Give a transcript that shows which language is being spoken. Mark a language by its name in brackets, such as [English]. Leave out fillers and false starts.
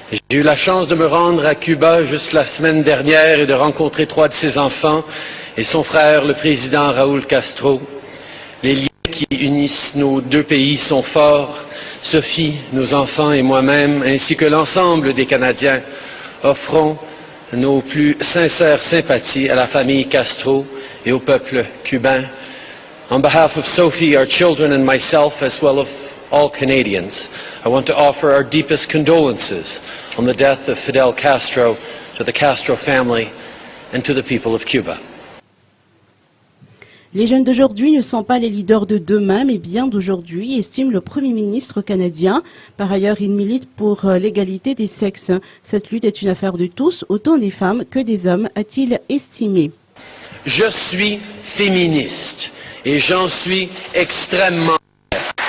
[French] J'ai eu la chance de me rendre à Cuba juste la semaine dernière et de rencontrer 3 de ses enfants et son frère, le président Raúl Castro. Les liens qui unissent nos 2 pays sont forts. Sophie, nos enfants et moi-même, ainsi que l'ensemble des Canadiens, offrons nos plus sincères sympathies à la famille Castro et au peuple cubain. [English] On behalf of Sophie, our children and myself, as well as all Canadians, I want to offer our deepest condolences on the death of Fidel Castro to the Castro family and to the people of Cuba. [French] Les jeunes d'aujourd'hui ne sont pas les leaders de demain, mais bien d'aujourd'hui, estime le Premier ministre canadien. Par ailleurs, il milite pour l'égalité des sexes. Cette lutte est une affaire de tous, autant des femmes que des hommes, a-t-il estimé. Je suis féministe et j'en suis extrêmement fier.